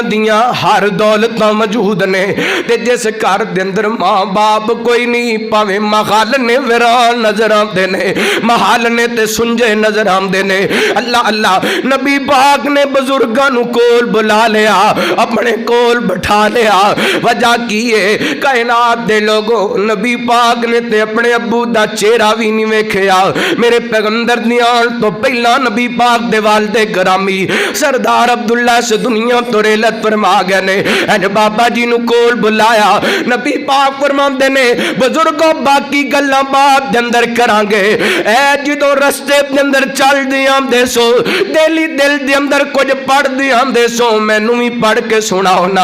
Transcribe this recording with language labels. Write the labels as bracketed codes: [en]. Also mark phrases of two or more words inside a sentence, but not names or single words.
[pa] دیاں ہر دولتاں موجود نے تے جس گھر دے اندر ماں باپ کوئی نہیں پاویں محل نے ویران نظر آندے نے محل نے تے سنجے نظر آندے نے اللہ نبی پاک نے بزرگاں نو کول بلا لیا اپنے کول بٹھا لیا وجہ کی ہے کائنات دے لوگوں نبی پاک نے تے اپنے ابو دا چہرہ بھی نہیں ویکھیا میرے پیغمبر دی آن تو پہلا نبی پاک پاک دے والد گرامی سردار عبداللہ اس دنیا تو رحلت فرما گئے نے. این بابا جی نوں کول بلایا، نبی پاک فرماندے نے بزرگو باقی گلاں بعد دے اندر کراں گے. اے جدوں رستے دے اندر چلدے آندے سو دل دے اندر کچھ پڑھدے آندے سو مینوں بھی پڑھ کے سناؤ نا.